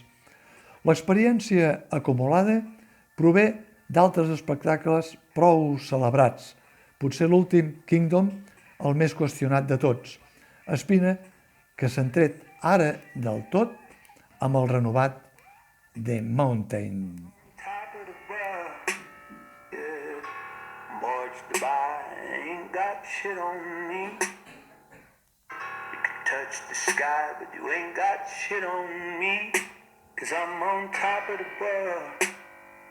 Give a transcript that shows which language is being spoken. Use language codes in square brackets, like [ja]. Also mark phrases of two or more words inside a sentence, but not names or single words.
[ca] L'experiència acumulada prové d'altres espectacles prou celebrats. Potser l'últim, Kingdom, el més qüestionat de tots. Espina, que s'han tret ara del tot amb el renovat The Mountain. [en] Boards to buy, ain't got shit on me. You can touch the sky, but you ain't got shit on me. 'Cause I'm on top of the world.